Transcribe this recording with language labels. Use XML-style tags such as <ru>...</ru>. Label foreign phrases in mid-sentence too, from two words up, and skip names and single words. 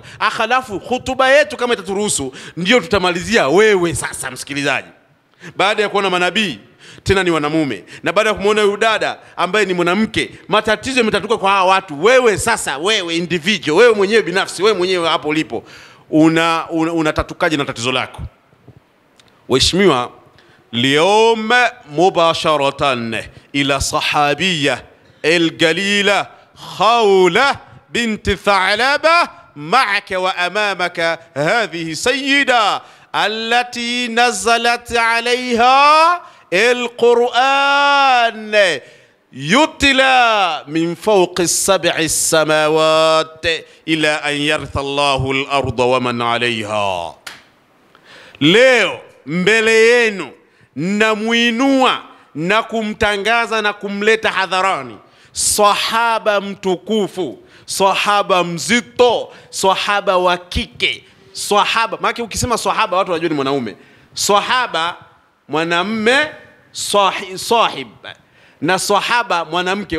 <sw>Akhalafu hutuba yetu kama itaturuhusu ndio tutamalizia wewe sasa msikilizaji, baada ya kuona manabii tena ni wanamume, na baada ya kumuona yule dada ambaye ni mwanamke, matatizo yametatuka kwa hawa watu. Wewe sasa, wewe individual, wewe mwenyewe binafsi, wewe mwenyewe hapo ulipo, unatatukaje na tatizo lako? Waheshimiwa,</sw> <ar>اليوم مباشرة إلى صحابية الجليلة خولة بنت ثعلبة. معك وأمامك هذه سيدة التي نزلت عليها القرآن يتلى من فوق 7 السماوات إلى أن يرث الله الأرض ومن عليها.</ar> <sw>leo mbele yenu namuinua na kumtangaza na kumleta hadharani sahaba mtukufu, sahaba mzito, sahaba wa kike. Sahaba, maana ukisema sahaba watu wanajua ni mwanaume. Sahaba mwanamume, sahib, na sahaba mwanamke.</sw>